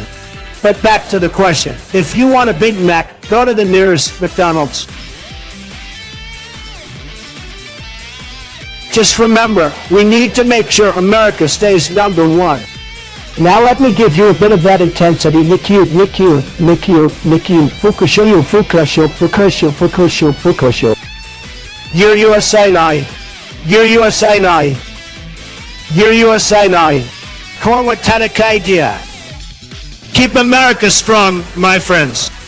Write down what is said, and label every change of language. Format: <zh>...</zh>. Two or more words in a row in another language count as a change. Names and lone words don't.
<en>But back to the question. If you want a Big Mac, go to the nearest McDonald's. Just remember, we need to make sure America stays number 1. Now let me give you a bit of that intensity. Nikyo, Nikyo, Nikyo, Nikyo, Fukushoyu, Fukusho, Fukusho, Fukusho, Fukusho. You're USA now. You're USA now. You're USA now. Korwatatic idea. Keep America strong, my friends.</en>